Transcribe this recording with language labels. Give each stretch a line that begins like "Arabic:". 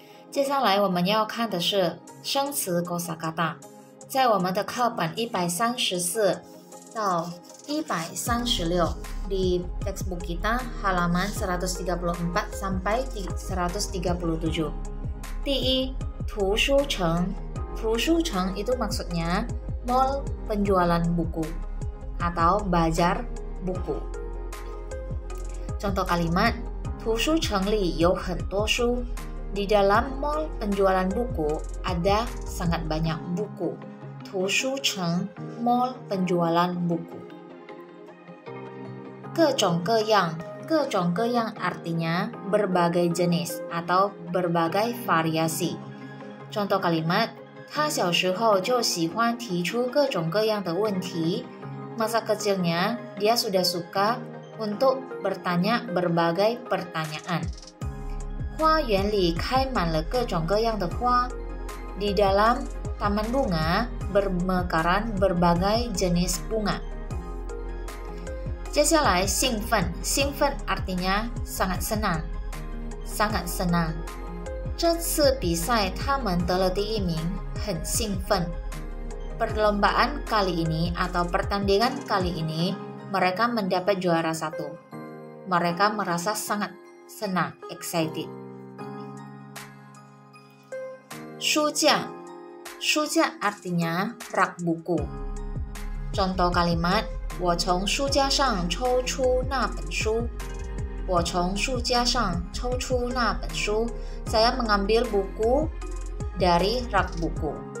Chinese: 接下来我们要看的是生词 kosakata， 在我们的课本134到136
Indonesian: di textbook kita halaman 134 sampai 137.
Chinese: 第一，图书城。图书城
Indonesian: itu maksudnya mall penjualan buku atau bazar buku. Contoh kalimat,
Chinese: 图书城里有很多书.
Indonesian: Di dalam mall penjualan buku ada sangat banyak buku. 图书城 mall penjualan buku. 各种各样artinya berbagai jenis atau berbagai variasi. Contoh kalimat,
Chinese: 他小时候就喜欢提出各种各样的问题.
Indonesian: Masa kecilnya dia sudah suka untuk bertanya berbagai pertanyaan.
Chinese: 花园里开满了各种各样的花.
Indonesian: Di dalam taman bunga bermekaran berbagai jenis bunga.
Chinese: 接下来
Indonesian: 兴奋 artinya sangat senang.
Chinese: 这次比赛他们得了第1名，很兴奋.
Indonesian: Perlombaan kali ini atau pertandingan kali ini mereka mendapat juara 1. Mereka merasa sangat senang, excited. 书架 artinya rak buku. Contoh kalimat,
Chinese: 我从书架上抽出那本书. 我从书架上抽出那本书.
Indonesian: Saya mengambil buku dari rak buku.